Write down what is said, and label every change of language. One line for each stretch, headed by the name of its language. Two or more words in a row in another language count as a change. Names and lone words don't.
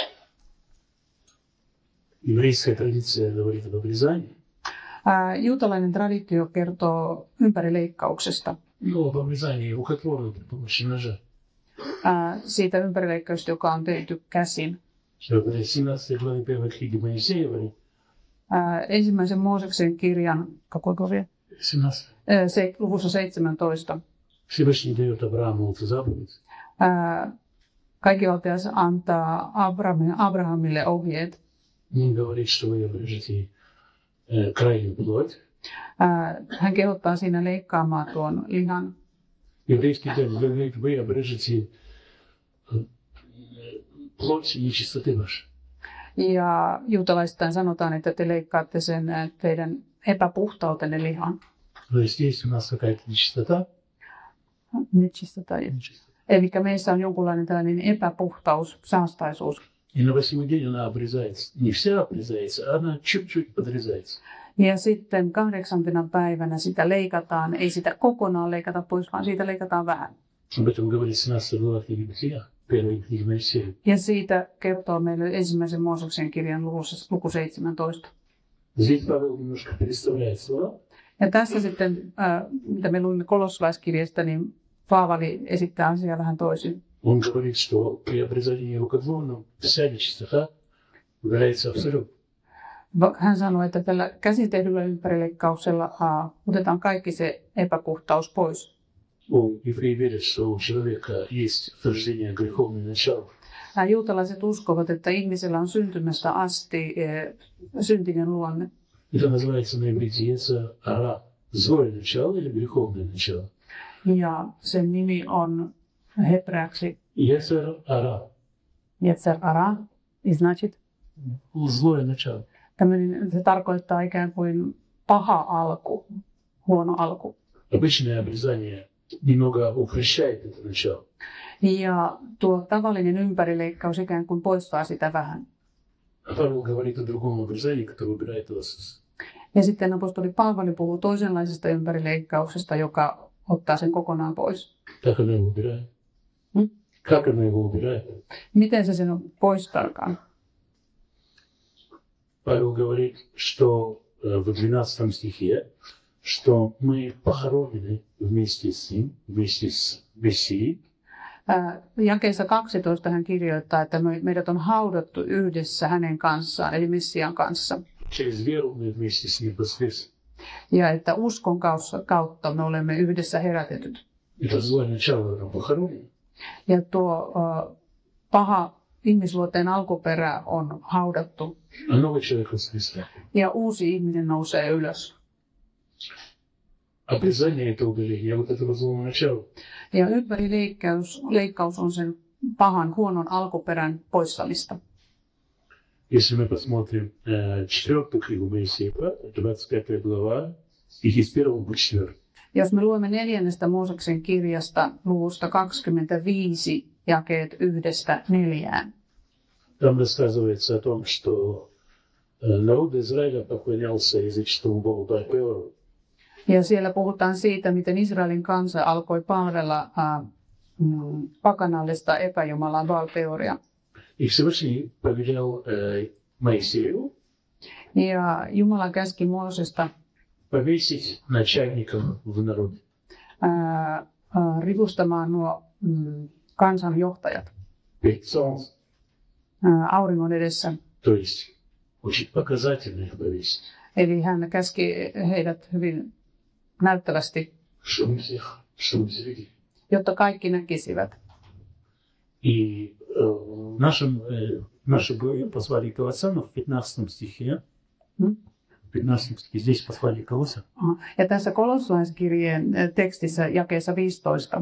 Finnish: Juutalainen traditio kertoo ympärileikkauksesta. Siitä ympärileikkauksesta, joka on tehty käsin. Ensimmäisen Mooseksen kirjan, luvussa 17.
Russian: Всевышний дает Аврааму эту заповедь.
Finnish: Kaikkivaltias antaa Abrahamille ohjeet.
Russian: Он говорит, что вы обрежете крайнюю плоть.
Finnish: Hän kehottaa siinä leikkaamaan tuon lihan.
Russian: Еврейский термин говорит, вы обрежете плоть нечистоты вашей.
Finnish: Ja juutalaistain sanotaan, että te leikkaatte sen teidän epäpuhtautenne lihan.
Russian: То есть есть у нас какая-то нечистота.
Finnish: Eli meissä on jonkunlainen tällainen epäpuhtaus, saastaisuus.
Russian: И на 8-й день она обрезается. Не вся обрезается, а она чуть-чуть подрезается.
Finnish: Ja sitten 8. päivänä sitä leikataan, ei sitä kokonaan leikata pois, vaan siitä leikataan vähän.
Russian: Об этом говорит 17 глава книги Бытия, первой книги Моисея.
Finnish: Ja siitä kertoo meille ensimmäisen Mooseksen kirjan luku 17.
Russian: Здесь Павел немножко переставляет слова.
Finnish: Ja tässä sitten, mitä me luimme kolossalaiskirjasta, niin Paavali esittää asiaa vähän toisin.
Russian: Он говорит, что при обрезании рукоделия вся нечистота удаляется абсолютно.
Finnish: Hän sanoi, että tällä käsitehdyllä ympärileikkauksella otetaan kaikki se epäpuhtaus pois.
Russian: Евреи верят, что у человека есть вторжение греховное начало.
Finnish: Juutalaiset uskovat, että ihmisellä on syntymästä asti syntinen luonne.
Russian: Это называется на иврите
Hebrew: יצר הרע.
Russian: Злое начало или греховное начало?
Finnish: Ja sen nimi on hepreaksi
Hebrew: יצר הרע. יצר הרע, значит
Russian: Злое начало.
Finnish: se tarkoittaa ikään kuin paha alku, huono alku.
Russian: Обычное обрезание немного упрощает это начало.
Finnish: Ja tuo tavallinen ympärileikkaus ikään kuin poistaa sitä vähän.
Russian: Павел говорит о другом обрезании, которое убирает лосос.
Finnish: Ja sitten apostoli Paavali puhuu toisenlaisesta ympärileikkauksesta, joka ottaa sen kokonaan pois.
Russian: Как оно его убирает? Как оно его убирает?
Finnish: Miten se sen poistaakaan?
Russian: Павел говорит, что в 12 стихе, что мы похоронены вместе с ним, вместе с Мессией.
Finnish: Jakeessa 12 hän kirjoittaa, että meidät on haudattu yhdessä hänen kanssaan, eli Messian kanssa.
Russian: Через веру мы вместе с ним воскресли.
Finnish: Ja että uskon kautta me olemme yhdessä herätetyt.
Russian: Это злое начало оно похоронено.
Finnish: Ja tuo paha ihmisluonteen alkuperä on haudattu.
Russian: А новый человек воскресает.
Finnish: Ja uusi ihminen nousee ylös.
Russian: Обрезание это удаление вот этого злого начала.
Finnish: Ja ympärileikkaus on sen pahan, huonon alkuperän poissamista.
Russian: Если мы посмотрим 4 книгу Моисея, 25 глава, стихи с 1 по 4.
Finnish: Jos me luemme 4. Mooseksen kirjasta luvusta 25, jakeet 1-4.
Russian: Там рассказывается о том, что народ Израиля поклонялся языческому богу Баал-Пеору.
Finnish: Ja siellä puhutaan siitä, miten Israelin kansa alkoi palvella pakanallista epäjumalaa Baal-Peoria.
Russian: И Всевышний повелел Моисею
Finnish: Ja Jumala käski Moosesta
Russian: повесить начальников в народе.
Finnish: Rivustamaan nuo kansan johtajat
Russian: Перед солнцем.
Finnish: auringon edessä.
Russian: То есть очень показательно их повесить.
Finnish: Eli hän käski heidät hyvin näyttävästi,
Russian: Чтобы все видели.
Finnish: jotta kaikki näkisivät.
Russian: И наши послали Колоссянам в 15 стихе. 15 стихе. Здесь послали Колоссянам.
Finnish: Ja tässä kolossalaiskirjeen tekstissä jakeessa 15